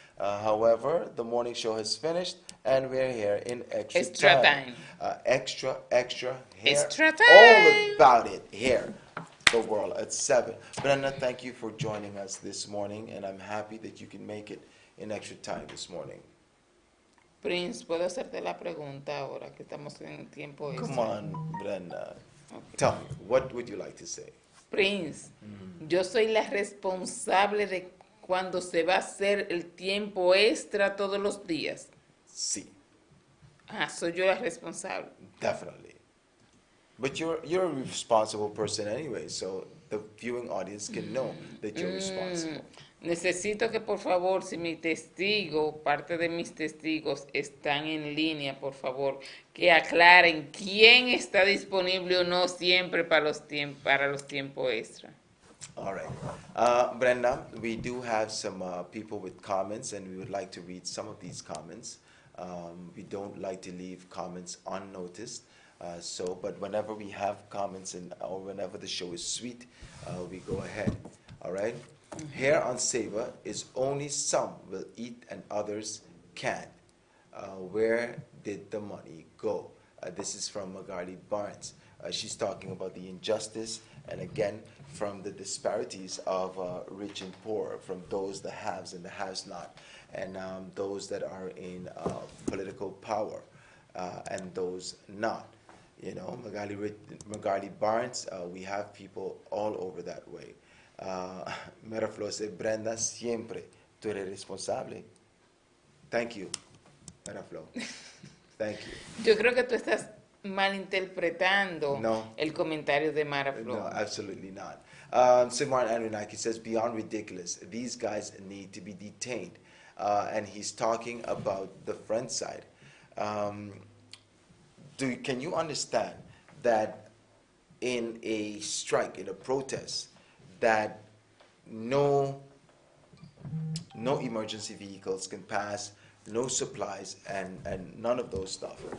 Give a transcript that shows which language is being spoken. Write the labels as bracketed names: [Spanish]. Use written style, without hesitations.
[English] However, the morning show has finished, and we're here in extra time. Extra here. Extra time. All about it here, The World at 7. Brenda, thank you for joining us this morning, and I'm happy that you can make it in extra time this morning. [Spanish] Prince, ¿puedo hacerte la pregunta ahora que estamos en tiempo extra? [English] Come on, Brenda. Okay. Tell me, what would you like to say? [Spanish] Prince, yo soy la responsable de cuando se va a hacer el tiempo extra todos los días. Sí. Soy yo la responsable. [English] Definitely. But you're a responsible person anyway, so the viewing audience can know that you're responsible. [Spanish] Necesito que por favor, si mi testigo, parte de mis testigos están en línea, por favor, que aclaren quién está disponible o no siempre para los tiempos extra. [English] All right. Brenda, we do have some people with comments, and we would like to read some of these comments. We don't like to leave comments unnoticed. But whenever we have comments or whenever the show is sweet, we go ahead. All right? Here on Savor is only some will eat and others can't. Where did the money go? This is from Magali Barnes. She's talking about the injustice and again from the disparities of rich and poor, from those the haves and the haves not, and those that are in political power and those not. You know, Magali Barnes, we have people all over that way. Meraflo said, [Spanish] Brenda, siempre tú eres responsable. [English] Thank you, Meraflo. Thank you. [Spanish] Yo creo que tú estás malinterpretando [English] No. [Spanish] el comentario de Mara [English] No, [Spanish] Flor. [English] absolutely not. Simran Anunnaki says, beyond ridiculous, these guys need to be detained. And he's talking about the front side. Um, can you understand that in a strike, in a protest, that no no emergency vehicles can pass, no supplies, and none of those stuff.